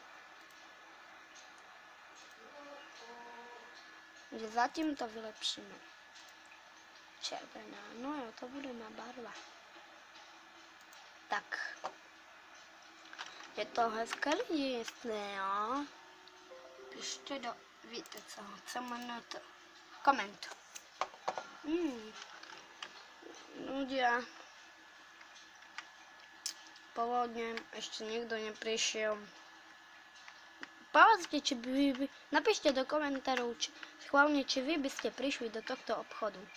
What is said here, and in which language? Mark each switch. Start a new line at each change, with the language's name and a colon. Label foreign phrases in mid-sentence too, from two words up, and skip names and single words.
Czech: Že zatím to vylepšíme. Červená, no jo, to bude má barva. Tak. Je to hezké lidi, jestli jo. Pište do, víte co jmenuje to?
Slovak: Koment. Ľudia. Pôvodne ešte nikto neprišiel. Povedzte, či by napíšte do komentárov, schválne, či vy by ste prišli do tohto obchodu.